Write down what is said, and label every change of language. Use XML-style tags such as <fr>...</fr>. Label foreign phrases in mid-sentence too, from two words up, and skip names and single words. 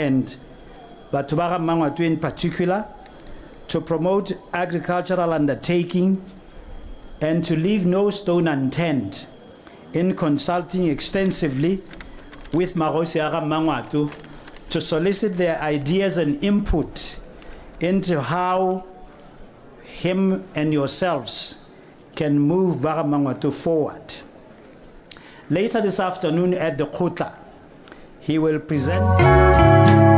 <en>and</en> <tn>Batho ba ga Bangwato</tn> <en>in particular, to promote agricultural undertaking and to leave no stone unturned in consulting extensively with</en> <tn>Magosi a ga Bangwato</tn> <en>to solicit their ideas and input into how him and yourselves can move</en> <tn>ba ga Bangwato</tn> <en>forward. Later this afternoon at the Kotla, he will present</en>